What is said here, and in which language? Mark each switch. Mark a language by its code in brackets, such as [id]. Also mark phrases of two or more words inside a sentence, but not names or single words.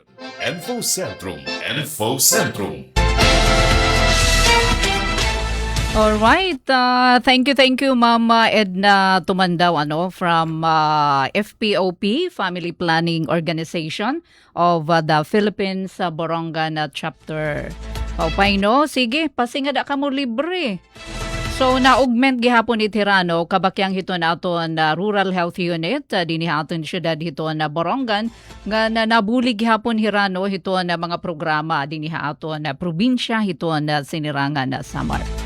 [en] Info Centrum. Info Centrum. Alright, thank you Mama Edna Tumandaw from FPOP, Family Planning Organization of the Philippines Borongan Chapter. [war] Paupay no, sige, pasingada ka mo libre. So na-augment gihapon itirano kabakyang hiton aton Rural Health Unit dinhi aton syudad hiton Borongan nga nabuli gihapon hirano hiton mga programa dinhi aton probinsya hiton Sinirangan Samar.